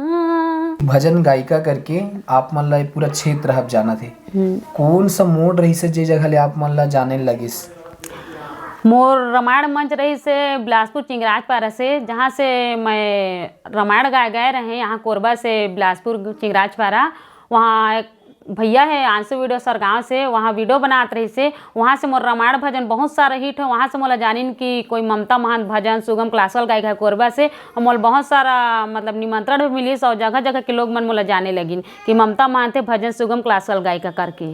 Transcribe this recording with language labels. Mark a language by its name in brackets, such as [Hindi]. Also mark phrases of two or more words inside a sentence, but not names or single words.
[Chhattisgarhi] भजन गायिका करके आप मन ला पूरा क्षेत्र हब जाना थे। कौन सा मोड रही से जे जगह ले आप मन ला जाने लगिस? मोर रामायण मंच रही से बिलासपुर चिंगराजपारा से, जहाँ से मैं रामायण गए रहे यहाँ कोरबा से बिलासपुर चिंगराजपारा। वहाँ एक भैया है आंसू वीडियो सरगांव से, वहाँ वीडियो बनात रही से, वहाँ से मोर रामायण भजन बहुत सारा हिट है। वहाँ से मोला जानिन कि कोई ममता महंत भजन सुगम क्लासिकल गायक है कोरबा से, और मोल बहुत सारा मतलब निमंत्रण भी मिली और जगह जगह के लोग मन मोला जाने लगिन कि ममता महंत है भजन सुगम क्लासिकल गायिका करके।